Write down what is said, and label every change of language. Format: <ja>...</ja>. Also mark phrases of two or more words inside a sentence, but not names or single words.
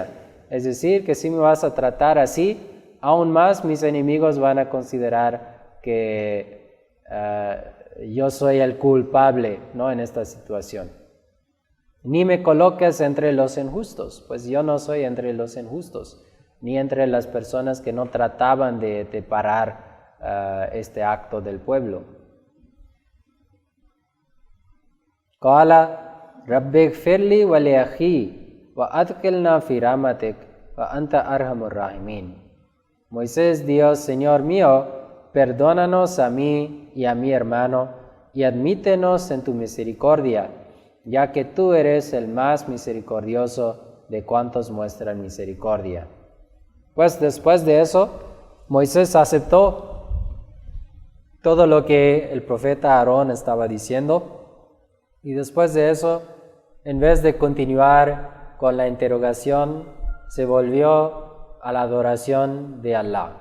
<es>Es decir, que si me vas a tratar así, aún más mis enemigos van a considerar que yo soy el culpable, ¿no? En esta situación. Ni me coloques entre los injustos, pues yo no soy entre los injustos, ni entre las personas que no trataban de parar este acto del pueblo.</es> <ar>قال رب اغفر لي ولأخي وأدخلنا في رحمتك وأنت أرحم الراحمين.</ar> <es>Moisés dijo: Señor mío, perdónanos a mí y a mi hermano y admítenos en tu misericordia, ya que tú eres el más misericordioso de cuantos muestran misericordia. Pues después de eso, Moisés aceptó todo lo que el profeta Aarón estaba diciendo, y después de eso, en vez de continuar con la interrogación, se volvió a la adoración de Allah.</es>